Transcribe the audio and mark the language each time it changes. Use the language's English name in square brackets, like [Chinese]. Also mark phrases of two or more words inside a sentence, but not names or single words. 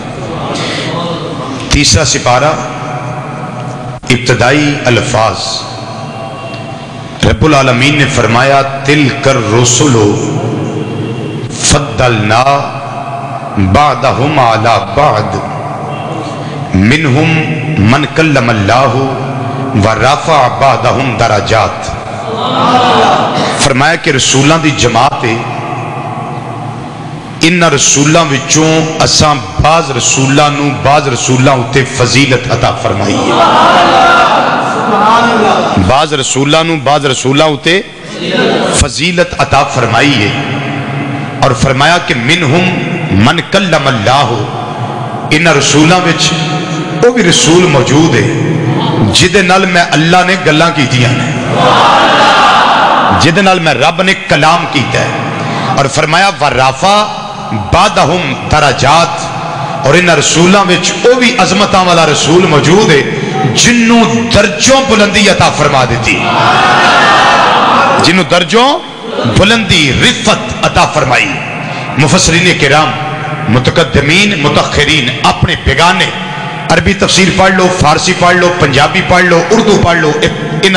[Punjabi] تیسرا سپارہ ابتدائی الفاظ، رب العالمین نے فرمایا [Arabic] تلک الرسل فضلنا بعضهم علی بعض منہم من کلم اللہ ورفع بعضهم درجات۔ [Punjabi] فرمایا کہ رسولاں دی جماعت ہے، ان رسولاں وچوں اساں بعض رسولاں اتے فضیلت عطا فرمائی ہے، بعض رسولاں اتے فضیلت عطا فرمائی ہے، اور فرمایا کہ [Arabic] منہم من کلم اللہ، [Punjabi] ان رسولاں وچ وہ بھی رسول موجود ہے جدے نال میں اللہ نے گلاں کیتیاں نے، جدے نال میں رب نے کلام کیتا ہے، اور فرمایا [Arabic] ورافع بعضهم درجات، [Punjabi] اور ان رسولاں وچ وہ بھی عظمتاں والا رسول موجود ہے جنوں درجوں بلندی عطا فرما دیتی، جنوں درجوں بلندی رفت عطا فرمائی۔ مفسرین کرام، متقدمین متاخرین اپنے بیگانے عربی تفسیر پڑھ لو، فارسی پڑھ لو، پنجابی پڑھ لو، اردو پڑھ لو، ان